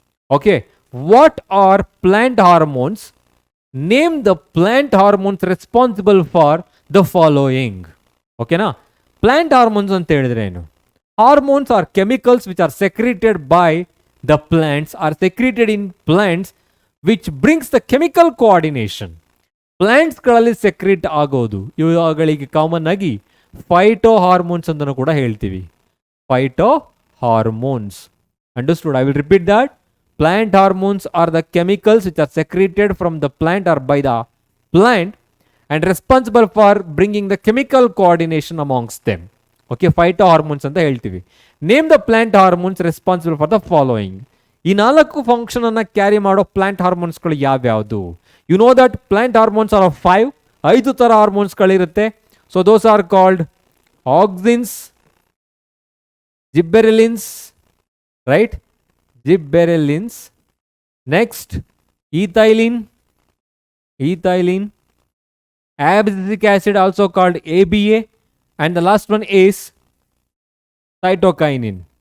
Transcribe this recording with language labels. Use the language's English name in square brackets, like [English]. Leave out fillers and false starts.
[English] Okay, what are plant hormones? Name the plant hormones responsible for the following. Okay na? Plant hormones [Kannada] anta helidre enu? [English] Hormones are chemicals which are secreted by the plants, are secreted in plants, which brings the chemical coordination. [Kannada] Plants ಗಳಲ್ಲಿ secrete ಆಗೋದು ಇವುಗಳಿಗೆ common ಆಗಿ phyto hormones ಅಂತಲೂ ಕೂಡ ಹೇಳ್ತೀವಿ. [English] Phyto hormones. Understood? I will repeat that. Plant hormones are the chemicals which are secreted from the plant or by the plant and responsible for bringing the chemical coordination amongst them. Okay, phytohormones [Kannada] anta heltivi. [English] Name the plant hormones responsible for the following. [Kannada] ಈ 4 function ಅನ್ನ carry ಮಾಡೋ plant ಹಾರ್ಮೋನ್ಸ್ಗಳು ಯಾವ್ಯಾವುದು? [English] you know that plant hormones are 5 [Kannada] ತರ ಹಾರ್ಮೋನ್ಸ್ಗಳಿರುತ್ತೆ. [English] So those are called auxins, gibberellins, right? Gibberellins. Next, ethylene, abscisic acid also called ABA, and the last one is cytokinin.